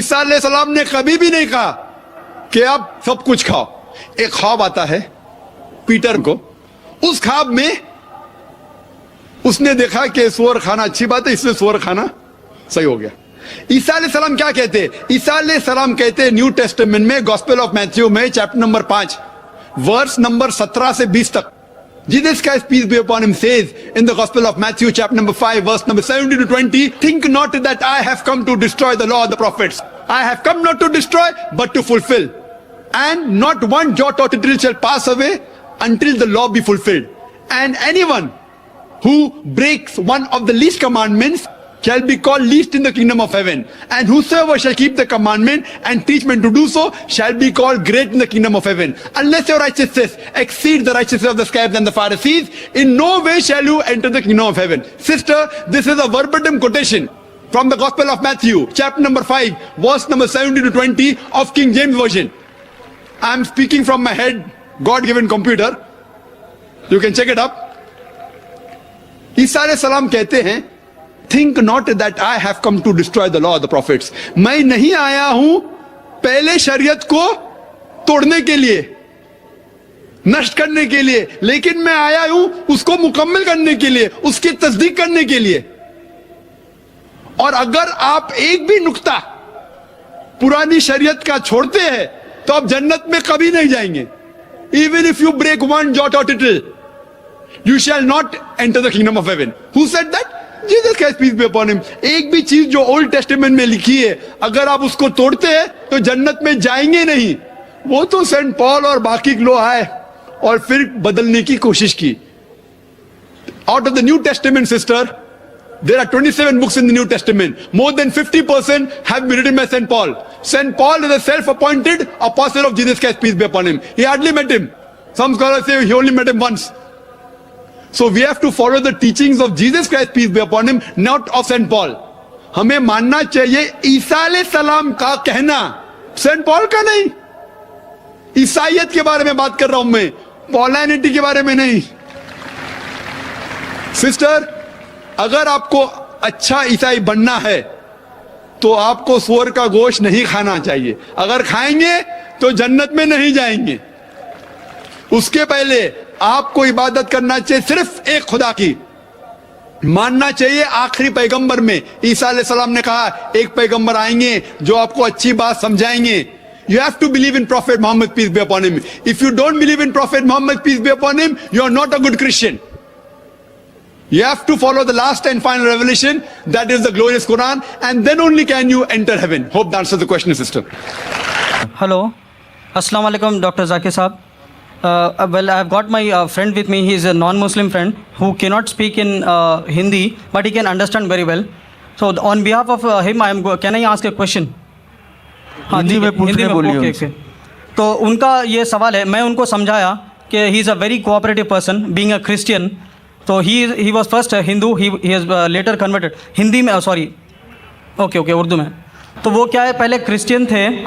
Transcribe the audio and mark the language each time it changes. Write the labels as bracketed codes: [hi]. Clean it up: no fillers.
[hi] ईसा अलैहिस्सलाम ने कभी भी नहीं कहा कि आप सब कुछ खाओ। एक ख्वाब आता है पीटर को, उस ख्वाब में उसने देखा कि सूअर खाना अच्छी बात है, इसलिए सूअर खाना सही हो गया। ईसा अलैहिस्सलाम क्या कहते हैं? ईसा अलैहिस्सलाम कहते हैं न्यू टेस्टामेंट में गॉस्पेल ऑफ मैथ्यू में चैप्टर नंबर 5 वर्स नंबर 17 से 20 तक, [en] Jesus Christ peace be upon him says in the gospel of Matthew chapter number 5 verse number 17 to 20, think not that I have come to destroy the law of the prophets. I have come not to destroy but to fulfill. And not one jot or tittle shall pass away until the law be fulfilled. And anyone who breaks one of the least commandments shall be called least in the kingdom of heaven. And whosoever shall keep the commandment and teach men to do so shall be called great in the kingdom of heaven. Unless your righteousness exceeds the righteousness of the scribes and the Pharisees, in no way shall you enter the kingdom of heaven. Sister, this is a verbatim quotation from the gospel of Matthew chapter number 5 verse number 17 to 20 of King James version. I am speaking from my head, God-given computer. You can check it up. [hi] ईसा अलैहिस्सलाम कहते हैं, [en] think not that I have come to destroy the law of the prophets. [hi] मैं नहीं आया हूं पहले शरीयत को तोड़ने के लिए, नष्ट करने के लिए, लेकिन मैं आया हूं उसको मुकम्मल करने के लिए, उसकी तस्दीक करने के लिए। और अगर आप एक भी नुक्ता पुरानी शरीयत का छोड़ते हैं तो आप जन्नत में कभी नहीं जाएंगे। [en] Even if you break one jot or tittle, you shall not enter the kingdom of heaven. Who said that? Jesus Christ peace be upon him. [hi] एक भी चीज जो ओल्ड टेस्टामेंट में लिखी है अगर आप उसको तोड़ते हैं तो जन्नत में जाएंगे नहीं। वो तो सेंट पॉल और बाकी लोग आए और फिर बदलने की कोशिश की। [en] Out of the New Testament, sister, there are 27 books in the New Testament. More than 50% have been written by St. Paul. St. Paul is a self-appointed apostle of Jesus Christ, peace be upon him. He hardly met him. Some scholars say he only met him once. So we have to follow the teachings of Jesus Christ, peace be upon him, not of St. Paul. [hi] हमें मानना चाहिए ईसा अलैहिस्सलाम का कहना, Saint Paul का नहीं। ईसाइयत के बारे में बात कर रहा हूं मैं, पॉलिनिटी के बारे में नहीं। सिस्टर, अगर आपको अच्छा ईसाई बनना है तो आपको सूअर का गोश्त नहीं खाना चाहिए। अगर खाएंगे तो जन्नत में नहीं जाएंगे। उसके पहले आपको इबादत करना चाहिए सिर्फ एक खुदा की, मानना चाहिए आखिरी पैगंबर में। ईसा अलैहिस्सलाम ने कहा एक पैगंबर आएंगे जो आपको अच्छी बात समझाएंगे। [en] You have to believe in Prophet Muhammad, peace be upon him. If you don't believe in Prophet Muhammad, peace be upon him, you are not a good Christian. You have to follow the last and final revelation, that is the glorious Quran, and then only can you enter heaven. Hope that answers the question, sister. Hello, Assalamu alaikum, Dr. Zakir Saab. Well, I have got my friend with me. He is a non-Muslim friend who cannot speak in Hindi, but he can understand very well. So, on behalf of him, can I ask a question? [hi] Hindi में पूछने बोलिए उनसे। तो उनका ये सवाल है, मैं उनको समझाया कि [en] He is a very cooperative person, being a Christian. तो he was first Hindu, he has later converted. [hi] Hindi में, [en] sorry, okay [hi] उर्दू में। तो वो क्या है, पहले क्रिश्चियन थे।